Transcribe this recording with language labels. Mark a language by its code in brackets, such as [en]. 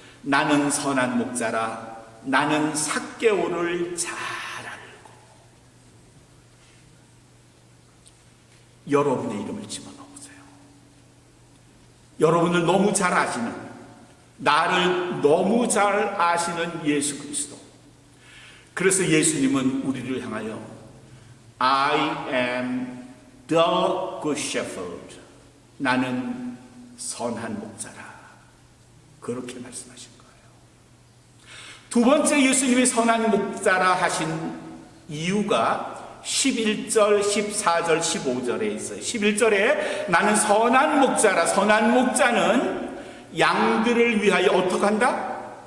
[ko] 나는 선한 목자라. 나는 삭개오를 잘 알고. 여러분의 이름을 집어넣어보세요. 여러분을 너무 잘 아시는, 나를 너무 잘 아시는 예수 그리스도. 그래서 예수님은 우리를 향하여 [en] I am the good shepherd. [ko] 나는 선한 목자라. 그렇게 말씀하신 거예요. 두 번째 예수님이 선한 목자라 하신 이유가 11절, 14절, 15절에 있어요. 11절에 나는 선한 목자라. 선한 목자는 양들을 위하여 어떻게 한다?